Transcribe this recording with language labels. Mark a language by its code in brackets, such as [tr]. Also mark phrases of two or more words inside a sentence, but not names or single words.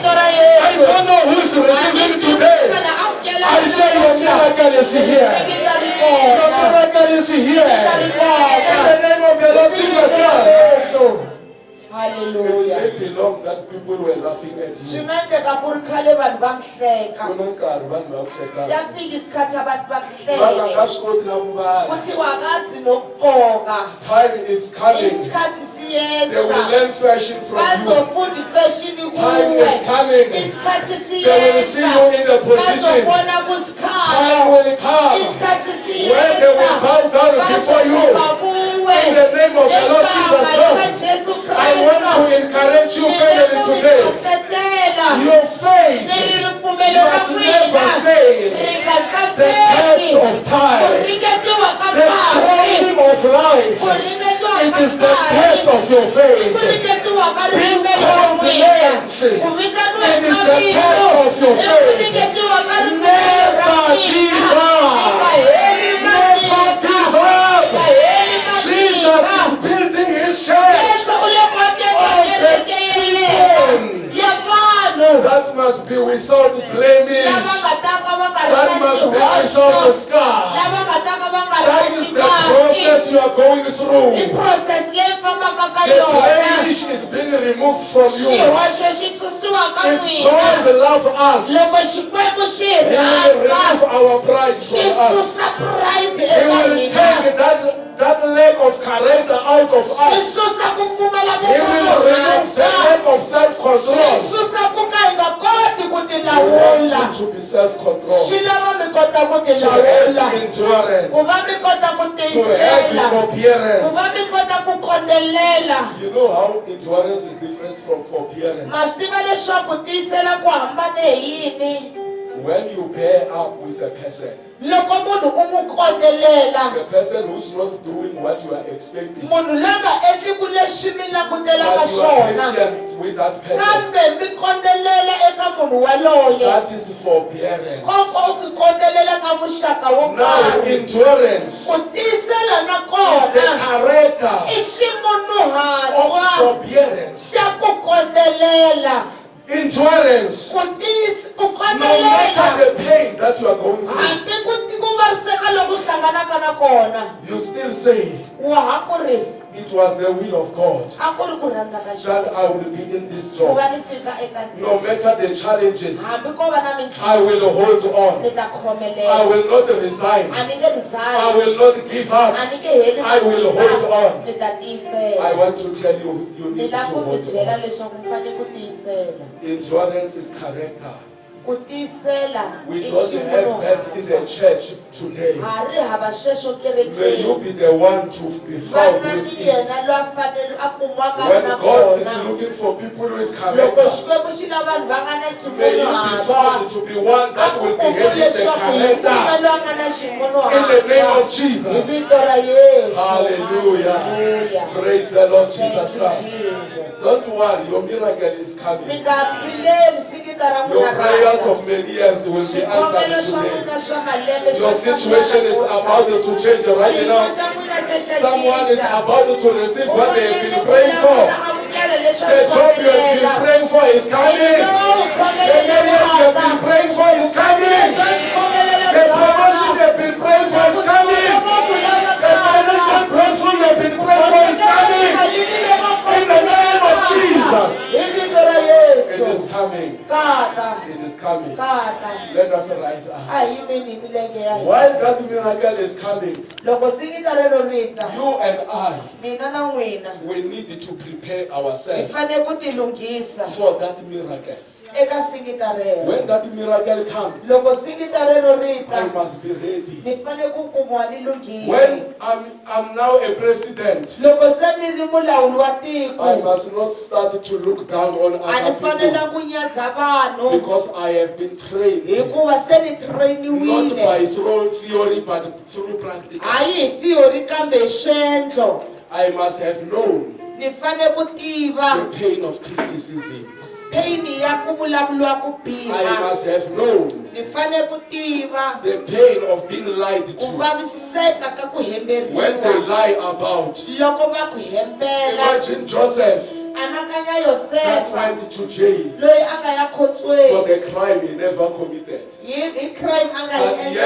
[en] I don't know who is receiving today. I say your miracle is here. Your miracle is here. In the name of the Lord Jesus Christ. Hallelujah. It may be long that people were laughing at [ts] Swi [en] you. [ts] nga endleka ku ri khale vanhu va mi hleka Ku na nkarhi vanhu va ku hlekana. [zu] siyafika isikhathi abantu [ts] Va nga [zu] bakuhleke [ts] swi koti na ku mbala. [zu] kuthiwa akazi nokugqoka [en] Time is coming. [zu] isikhathi [en] They will [zu] siyeza [en] learn fashion from you. [zu] bazofunda ifeshini [en] Time [zu] kuwe [en] is coming. [zu] isikhathi [en] They will see [zu] siyeza [en] you in the position. [zu] bazobona [en] Time [zu] kusikhalo [en] will come [zu] isikhathi [en] when they will bow down before you. [zu] kuwe [en] In the name of the Lord Jesus [zu] egama [en] Christ. [zu] likajesu [en] I want to [zu] kristu [en] encourage you family today. [ts] nilekuhlohlotela [en] Your faith [ts] niliripfumelo ra [en] must [ts] n'wina [en] never fail. [ts] ri nga [en] The test [ts] tsandzeki [en] of [ts] ku [en] time, [ts] ringetiwa ka [en] the [ts] nkarhi [en] problem of life, [ts] ku ringetiwa [en] it [ts] ka [en] is the test [ts] nkarhi [en] of your [ts] ku [en] faith. [ts] ringetiwa ka [en] Being [ts] ripfumelo ra [en] called [ts] n'wina [en] names, [ts] ku vitaniwa [en] it is [ts] ka [en] the [ts] vito [en] test of your [ts] i ku [en] faith. [ts] ringetiwa ka ripfumelo ra [en] Never [ts] n'wina [en] give [ts] i [en] up. [ts] nga heli [en] Never [ts] matimba [en] give [ts] i [en] up. [ts] nga heli [en] Jesus [ts] matimba [en] is building his church. [ts] yesu u le ku akeni [en] Oh, [ts] kereke ya [en] the [ts] yena [en] people [ts] ya vanhu [en] that must be without blemish. [ts] lava nga ta ka va nga ri [en] That [ts] na [en] must be without a [ts] xihoxo [en] scar. [ts] lava nga ta ka va nga ri [en] That [ts] na [en] is the [ts] xivangi [en] process you are going [ts] i [en] through. [ts] process leyi fambaka ka [en] The [ts] yona [en] blemish is being removed from you. [ts] xihoxo xi susiwa ka [en] If [ts] n'wina [en] God loves us, [ts] loko xikwembu xi [en] He will [ts] rhandza [en] remove our pride [ts] xi [en] from us. [ts] susa pride [en] He [ts] eka [en] will [ts] hina [en] take that lack of character out of [ts] xi [en] us. [ts] susa ku pfumala [en] He will remove the [ts] vukunguhatsa [en] lack of [ts] xi [en] self-control. [ts] susa ku ka hi nga koti ku ti [en] We [ts] lawula [en] want you to be self-controlled, [ts] xi lava mi kota ku ti [en] to [ts] lawula [en] have endurance, [ts] ku va mi kota ku [en] to have [ts] tiyisela ku [en] forbearance. [ts] va mi kota ku kondelela [en] You know how endurance is different from forbearance. [ts] ma swi tiva leswaku tiyisela ku hambane hi yini [en] When you bear up with a person, [ts] loko munhu u n'wi kondelela [en] the person who's not doing what you are expecting, [ts] munhu loyi nga endliku leswi mi langutelaka [en] but you are [ts] swona [en] patient with that person, [ts] kambe mi kondelela eka munhu waloye [en] that is forbearance. [ts] koko u ku kondelela ka muxaka wo [en] Now, [ts] karhi [en] endurance [ts] ku tiyisela na [en] is the [ts] kona [en] character [ts] i [en] of [ts] ximunhuhatwa [en] forbearance. [ts] xa ku kondelela [en] Endurance. [ts] ku [en] No matter the pain that you are going through, [ts] hambi ku vaviseka loku hlanganaka na kona [en] you still say, [ts] wa ha ku ri [en] it was the will of God [ts] a ku ri ku rhandza ka [en] that [ts] Xikwembu [en] I will be in this [ts] ku [en] job. [ts] va ni fika eka [en] No matter the challenges, [ts] hambi ko va na [en] I [ts] mintlhontlho [en] will hold on. [ts] ni ta [en] I [ts] khomelela [en] will not resign. [ts] a ni nge [en] I [ts] resign [en] will not give up. [ts] a ni nge heli [en] I will hold on. [ts] ni ta [en] I [ts] tiyisela [en] want to tell you, you [ts] ni [en] need to [ts] lava ku mi [en] hold [ts] byela [en] on. [ts] leswaku mi fanele ku tiyisela [en] Endurance is character. [ts] ku tiyisela [en] We [ts] i [en] don't have that in the church today. [ts] ha ri hava sweswo [en] May you [ts] kerekeni [en] be the one to be found [ts] vana [en] with [ts] ni [en] it. [ts] yena loyi a fanele a kumiwaka [en] When [ts] na [en] God is [ts] kona [en] looking for people with [ts] loko [en] character, [ts] xikwembu xi lava vanhu va nga na [en] may you be found to be one that will behave with the character. [ts] loyi a nga na [en] In the name of [ts] hi [en] Jesus. [ts] vito ra yesu [en] Hallelujah. Hallelujah. Praise the Lord Thank Jesus you, Christ. Jesus. Don't worry, your miracle is [ts] mi [en] coming. [ts] nga vileli sikita ra [en] Your [ts] n'wina [en] prayers [ts] rhandza [en] of many years will be [ts] swikombelo [en] answered [ts] swa [en] today. [ts] n'wina swa malembe [en] Your situation is about to change right [ts] xiyimo [en] now. [ts] xa n'wina se xa [en] Someone is [ts] cinca [en] about to receive what they have been praying [ts] un'wanyana [en] for. [ts] u amukela leswi a [en] The [ts] swi [en] job you have been [ts] kombela [en] praying for is coming. The areas you have been praying for is coming. The promotion you have been praying for is coming. The financial breakthrough you have been praying for is coming. In the name of Jesus. It is coming. It is coming. Let us rise up. [ts] a hi yimeni hi milenge ya hina [en] While that miracle is coming, [ts] loko singita rero rita [en] you and I, [ts] mina na n'wina [en] we need to prepare [ts] hi [en] ourselves [ts] fanele ku tilunghisa [en] for that miracle. [ts] eka singita rero [en] When that miracle comes, [ts] loko singita rero [en] I [ts] rita [en] must be ready. [ts] ni fanele ku kumiwa ni lunghile [en] When I'm now a president, [ts] loko se ni ri mulawuri wa [en] I [ts] tiko [en] must not start to look down on [ts] a ni [en] other people [ts] fanela ku nyadza vanhu [en] because I have been trained [ts] hikuva se ni [en] not [ts] trainiwile [en] by through theory but through practical. [ts] hayi hi theory kambe hi swendlo [en] I must have known [ts] ni fanele ku tiva [en] the pain of criticism. [ts] pain ya ku vulavuriwa ku [en] I [ts] biha [en] must have known [ts] ni fanele ku tiva [en] the pain of being lied [ts] ku [en] to. [ts] vaviseka ka ku [en] When they [ts] hemberiwa [en] lie about. [ts] loko va ku hembela [en] Imagine Joseph [ts] anakanya [en] that [ts] yosefa [en] went to jail [ts] loyi a nga ya [en] for [ts] khotsweni [en] the crime he never committed. [ts] hi crime a nga yi [en] But yet